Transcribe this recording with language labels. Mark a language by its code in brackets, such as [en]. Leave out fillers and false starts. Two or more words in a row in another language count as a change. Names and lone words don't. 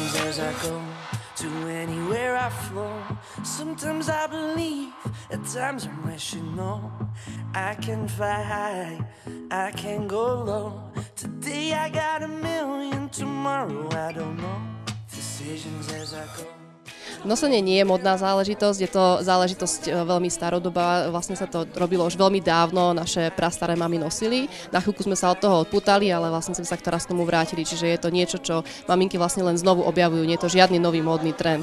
[en] as I go, to anywhere I flow. Sometimes I believe, at times I'm wishing no. I can fly high, I can go low. Today I got 1,000,000, tomorrow I don't know. Decisions as I go. [sk] Nosenie nie je modná záležitosť, je to záležitosť veľmi starodobá, vlastne sa to robilo už veľmi dávno, naše prastaré mamy nosili. Na chvíľku sme sa od toho odpútali, ale vlastne sme sa teraz k tomu vrátili, čiže je to niečo, čo maminky vlastne len znovu objavujú, nie je to žiadny nový módny trend.